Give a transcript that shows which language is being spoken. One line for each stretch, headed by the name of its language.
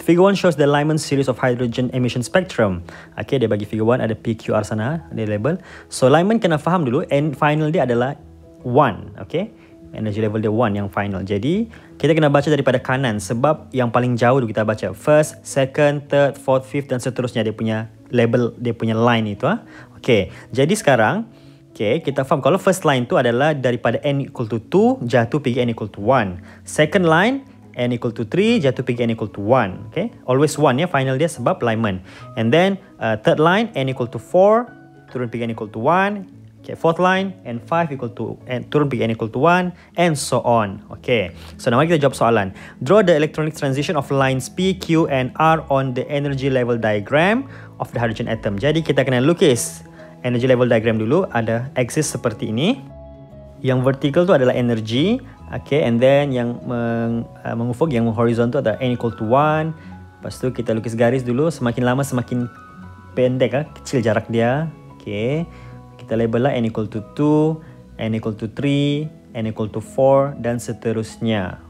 English: Figure 1 shows the Lyman series of hydrogen emission spectrum.
Malay: Okay, dia bagi figure 1 ada PQR sana, dia label. So Lyman kena faham dulu, and final dia adalah 1. Okay, energy level dia 1 yang final. Jadi kita kena baca daripada kanan sebab yang paling jauh dulu kita baca first, second, third, fourth, fifth dan seterusnya dia punya label, dia punya line itu. Okay, jadi sekarang kita faham kalau first line tu adalah daripada n equal to 2 jatuh pergi n equal to 1. Second line n equal to 3 jatuh pergi n equal to 1. Okay, always 1 ya final dia sebab Lyman. And then third line n equal to 4 turun pergi n equal to 1. Okay, fourth line n5 equal to turun pergi n equal to 1 and so on.
English: Okay, so now
Malay: kita jawab soalan.
English: Draw the electronic transition of lines P, Q and R on the energy level diagram of the hydrogen atom.
Malay: Jadi kita kena lukis energy level diagram dulu. Ada axis seperti ini. Yang vertical tu adalah energy. Okay, and then yang mengufuk, yang horizontal adalah n equal to 1. Lepas tu kita lukis garis dulu. Semakin lama semakin pendek, kecil jarak dia. Okay, kita label lah n equal to 2, n equal to 3, n equal to 4 dan seterusnya.